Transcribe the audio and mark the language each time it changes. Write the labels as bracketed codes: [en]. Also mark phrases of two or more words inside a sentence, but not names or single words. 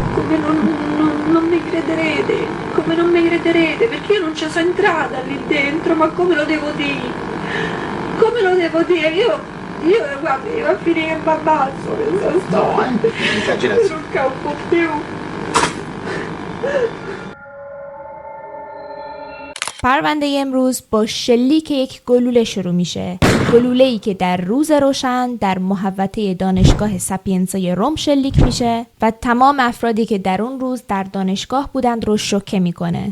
[it] non mi crederete, come non mi crederete, perché io non ci sono entrata lì dentro, ma come lo devo dire? Come lo devo dire? Io guarda, io a finire che mi abbazzo questa storia. Esagerazione. Non campo più. [fa] پرونده امروز با شلیک یک گلوله شروع میشه. گلوله‌ای که در روز روشن در محوطه دانشگاه سپینزای روم شلیک میشه و تمام افرادی که در اون روز در دانشگاه بودند رو شوکه میکنه.